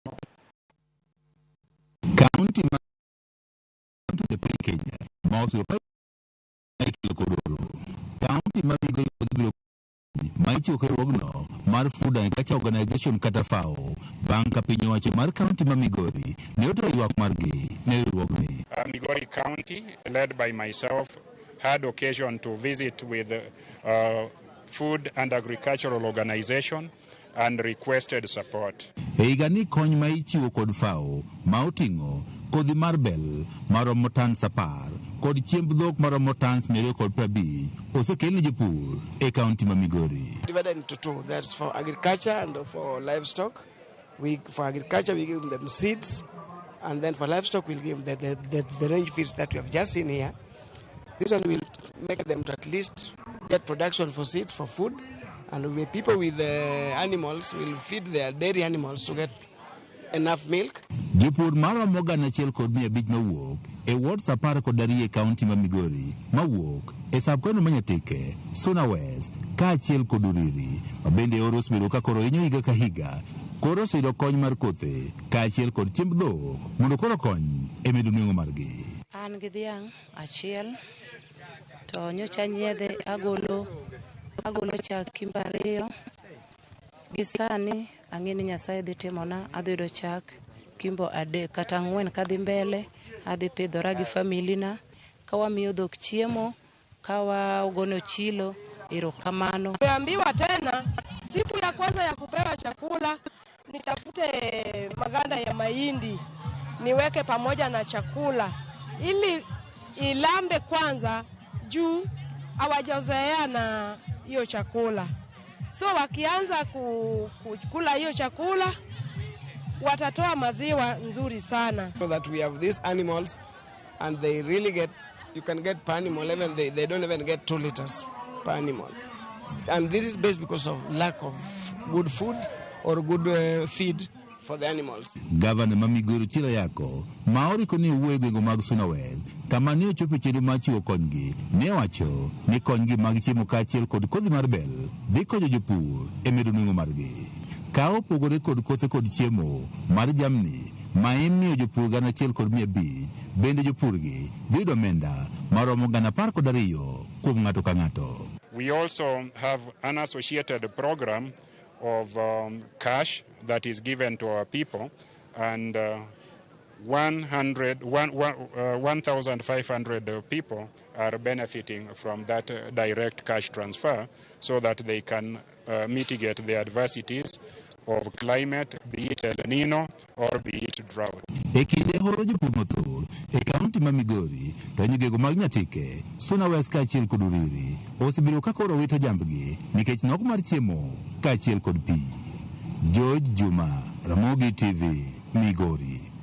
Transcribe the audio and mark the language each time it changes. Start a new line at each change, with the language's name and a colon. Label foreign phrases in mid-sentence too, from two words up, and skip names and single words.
Luo (Kenya and Tanzania): kaunti ma piny Kenya ma osebedo kaunti ma Migori odhibiro maichiwo riwruogno mar Food and Agriculture Organization kata FAO bang' ka piny owacho mar kaunti ma Migori ne otero ywak margi ne riwruogni.
English: Migori County, led by myself, had occasion to visit with Food and Agricultural Organization and requested support.
Luo (Kenya and Tanzania): E higani kony ma ichiwo kod FAO ma oting'o kodhi mar bel maromo tans 10 kod chiemb dhok maromo tans 250 osekel ne jopur e kaunti ma Migori.
English: Divided into two. That's for agriculture and for livestock. For agriculture we give them seeds, and then for livestock we'll give the range feeds that we have just seen here. This one will make them to at least get production for seeds for food, and people with animals will feed their dairy animals to get enough milk.
Luo (Kenya and Tanzania): Jopur maromo gana achiel kod 500 mawuok e ward 10 kod Darie kaunti ma Migori mawuok e sab-kaunti ma Nyatike, Suna West kaachiel kod Uriri mabende oro osebedo ka koro hinyo higa ka higa koro oseyudo kony mar kothe kaachiel kod chiemb dhok mondo koro kony e medo nweng'o margi. An gi dhiang' achiel to nyocha nyiedhe agolo chak kimbe 2 gi sani ang'e ni Nyasaye dhi timona adhi yudo chak kimbo 3 kata 4 kadhi mbele. Adhi pidhora gi familina ka wamiyo dhok chiemo, ka wagono chilo. Erokamano.
Swahili: Tumeambiwa tena siku ya kwanza ya kupewa chakula nitafute maganda ya mahindi niweke pamoja na chakula ili ilambe kwanza juu hawajazoea na hiyo chakula. So wakianza kukula hiyo chakula watatoa maziwa nzuri sana.
English: So that we have these animals and they really get, you can get per animal, even they don't even get 2 liters per animal. And this is based because of lack of good food or good feed for the animals.
Luo (Kenya and Tanzania): Governor ma Migori Chila Yako maori koni uwe gwego mag Suna West kama ne ochopo chenro ma chiwo konygi ne wacho ni konygi mag chiemo kaachiel kod kodhi mar bel dhi konyo jopur e medo nweng'o margi. Ka opogore kod kothe kod chiemo mar jamni ma imiyo jopur gana achiel kod 500 bende jopurgi dhi yudo omenda maromo gana 12 kuom ng'ato ka ng'ato.
English: We also have an associated program of cash that is given to our people, and 1,500 people are benefiting from that direct cash transfer so that they can mitigate the adversities of climate, be it El Nino or be it drought.
Luo (Kenya and Tanzania): E kinde horo jopur mathoth e kaunti ma Migori to nyigego mag Nyatike, Suna West kaachiel kod Uriri osebiro ka koro wito jambgi nikech nok mar chiemo kaachiel kod pi. George Juma, Ramogi TV, Migori.